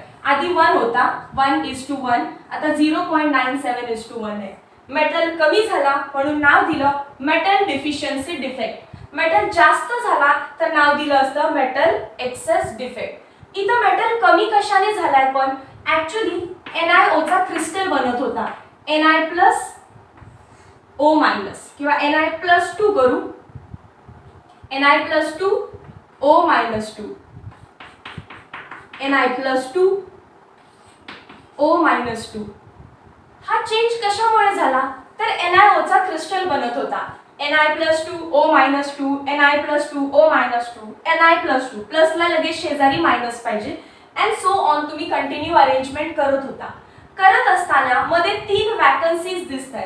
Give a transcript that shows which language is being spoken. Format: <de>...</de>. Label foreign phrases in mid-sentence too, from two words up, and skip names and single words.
<mr>आधी 1 होता 1:1, आता 0.97:1 आहे. मेटल कमी झाला म्हणून नाव दिलं</mr> <en>metal deficiency defect.</en> <mr>मेटल जास्त झाला तर नाव दिलं असतं</mr> <en>metal excess defect.</en> <mr>इथं मेटल कमी कशाने झालाय पण ऍक्च्युली NiO चा क्रिस्टल बनत होता. Ni+O- किंवा Ni+2 करू. Ni+2 O-2 Ni+2 O-2. हा चेंज कशामुळे झाला तर NiO चा क्रिस्टल बनत होता. Ni+2 O-2 Ni+2 O-2 Ni+2 प्लसला लगेच शेजारी मायनस पाहिजे</mr> <en>and so on.</en> <mr>तुम्ही</mr> <en>continue arrangement</en> <mr>करत होता. करत असताना मध्ये 3 वॅकन्सीज दिसत आहेत.</mr>